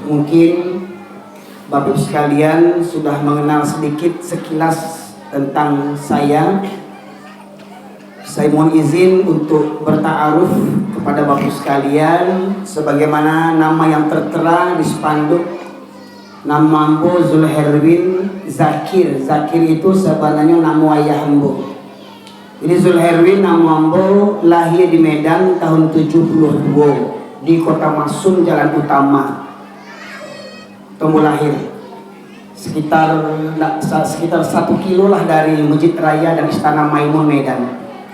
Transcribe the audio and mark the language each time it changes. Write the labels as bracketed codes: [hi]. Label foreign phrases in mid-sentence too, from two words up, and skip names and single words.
[id] Mungkin Bapak sekalian sudah mengenal sedikit sekilas tentang saya. Saya mohon izin untuk berta'aruf kepada Bapak sekalian sebagaimana nama yang tertera di spanduk. Nama ambo Zulherwin Zakir. Zakir itu sebenarnya nama ayah ambo. Ini Zulherwin nama ambo lahir di Medan tahun 72 di Kota Masun Jalan Utama. Tumbuh lahir sekitar 1 kilo lah dari Masjid Raya dan Istana Maimun Medan.